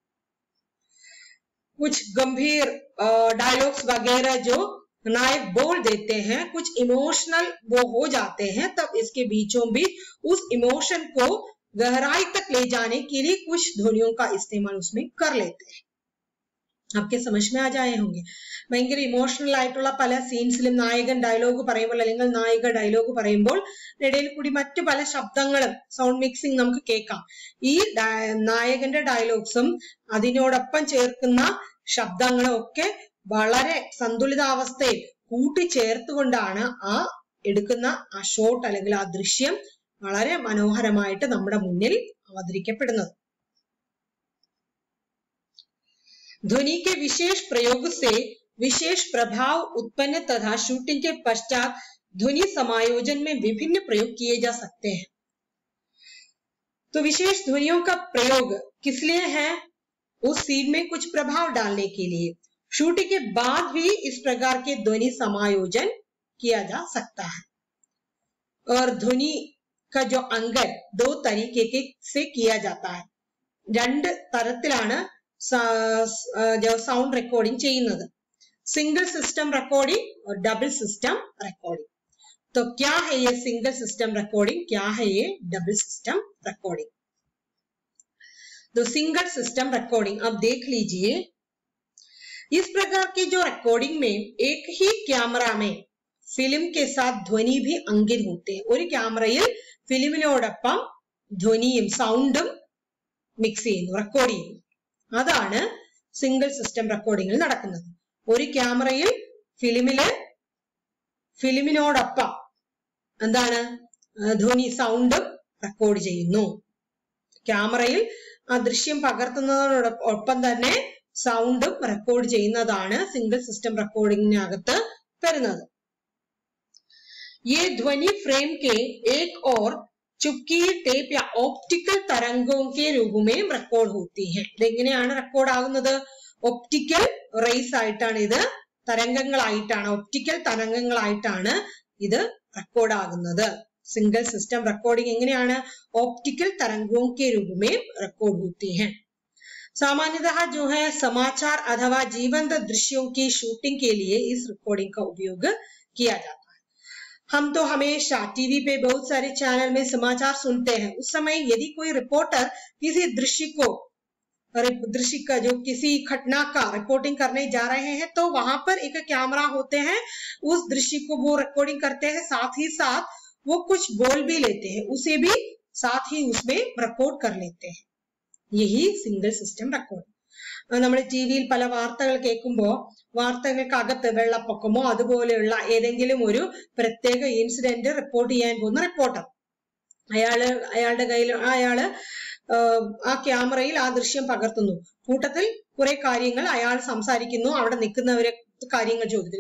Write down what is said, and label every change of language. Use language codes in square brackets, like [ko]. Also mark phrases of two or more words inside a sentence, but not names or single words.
[hi] कुछ गंभीर डायलॉग्स वगैरह जो नायक बोल देते हैं, कुछ इमोशनल वो हो जाते हैं, तब इसके बीचों बीच उस इमोशन को गहराई तक ले जाने के लिए कुछ ध्वनियों का इस्तेमाल उसमें कर लेते हैं। आपके समझ में आ जाए होंगे। [ml] ഭയങ്കര ഇമോഷണൽ ആയിട്ടുള്ള പല സീൻസിലും നായകൻ ഡയലോഗ് പറയുമ്പോൾ അല്ലെങ്കിൽ നായിക ഡയലോഗ് പറയുമ്പോൾ ഇടയിൽ കൂടി മറ്റു പല ശബ്ദങ്ങളും [en] sound mixing [ml] നമുക്ക് കേൾക്കാം. ഈ നായകന്റെ ഡയലോഗ്സും അതിനോടൊപ്പം ചേർക്കുന്ന ശബ്ദങ്ങളും ഒക്കെ വളരെ സന്തുലിതാവസ്ഥയിൽ കൂട്ടിച്ചേർത്തുകൊണ്ടാണ് ആ എടുക്കുന്ന ആ ഷോട്ട് അല്ലെങ്കിൽ ആ ദൃശ്യം വളരെ മനോഹരമായിട്ട് നമ്മുടെ മുന്നിൽ അവതരിക്കപ്പെടുന്നത്. [hi] ध्वनि के विशेष प्रयोग से विशेष प्रभाव उत्पन्न तथा शूटिंग के पश्चात ध्वनि समायोजन में विभिन्न प्रयोग किए जा सकते हैं. तो विशेष ध्वनियों का प्रयोग किस लिए है? उस सीन में कुछ प्रभाव डालने के लिए. शूटिंग के बाद भी इस प्रकार के ध्वनि समायोजन किया जा सकता है. और ध्वनि का जो अंगन दो तरीके से किया जाता है. [ml] രണ്ട് തരത്തിലാണ് जो [en] sound recording [ml] ചെയ്യുന്നത്. [en] single system recording और double system recording. [hi] तो क्या है ये [en] single system recording, [hi] क्या है ये [en] double system recording? [hi] तो [en] single system recording [hi] अब देख लीजिए. इस प्रकार की जो रिकॉर्डिंग में एक ही कैमरा में फिल्म के साथ ध्वनि भी अंकित होते हैं. [ml] ഒരു ക്യാമറയിൽ ഫിലിമിനോടൊപ്പം ധ്വനിയും സൗണ്ടും മിക്സ് ചെയ്യുന്നു, റെക്കോർഡ് ചെയ്യുന്നു. അതാണ് [en] single system recordingil [ml] നടക്കുന്നത്. ഒരു ക്യാമറയിൽ ഫിലിമിനോടൊപ്പം എന്താണ് ധ്വനി സൗണ്ടും റെക്കോർഡ് ചെയ്യുന്നു. ക്യാമറയിൽ ആ ദൃശ്യം പകർത്തുന്നതോടൊപ്പം തന്നെ സൗണ്ടും റെക്കോർഡ് ചെയ്യുന്നതാണ് [en] single system recordinginakath [ml] വരുന്നത്. [hi] ये ध्वनि फ्रेम के एक और चुपकी टेप या ऑप्टिकल तरंगों के रूप में रिकॉर्ड होती है. [ml] ഇതെങ്ങനെയാണ് റെക്കോർഡ് ആകുന്നത്? [en] optical rays [ml] ആയിട്ടാണ് ഇത്, തരംഗങ്ങളായിട്ടാണ്, ഒപ്റ്റിക്കൽ തരംഗങ്ങളായിട്ടാണ് ഇത് റെക്കോർഡ് ആകുന്നത്. [en] single system recording [ml] എങ്ങനെയാണ്? [hi] ऑप्टिकल तरंगों के रूप में रिकॉर्ड होती है. सामान्यतः जो है समाचार अथवा जीवंत दृश्यों की शूटिंग के लिए इस रिकॉर्डिंग का उपयोग किया जाता है. हम तो हमेशा टीवी पे बहुत सारे चैनल में समाचार सुनते हैं. उस समय यदि कोई रिपोर्टर किसी दृश्य का जो किसी घटना का रिपोर्टिंग करने जा रहे हैं तो वहां पर एक कैमरा होते हैं, उस दृश्य को वो रिकॉर्डिंग करते हैं, साथ ही साथ वो कुछ बोल भी लेते हैं, उसे भी साथ ही उसमें रिकॉर्ड कर लेते हैं. यही [en] single system recording. [ml] നമ്മൾ ടിവിയിൽ പല വാർത്തകൾ കേൾക്കുമ്പോൾ വാർത്തകൾക്കകത്ത് വെള്ളപ്പൊക്കമോ അതുപോലെയുള്ള ഏതെങ്കിലും ഒരു പ്രത്യേക [en] incident report [ml] ചെയ്യാൻ പോകുന്ന റിപ്പോർട്ടർ അയാളുടെ കയ്യിൽ ആ ക്യാമറയിൽ ആ ദൃശ്യം പകർത്തുന്നു. കൂട്ടത്തിൽ കുറെ കാര്യങ്ങൾ അയാൾ സംസാരിക്കുന്നു, അവിടെ നിൽക്കുന്നവരെ കാര്യങ്ങൾ ചോദിക്കുന്നു.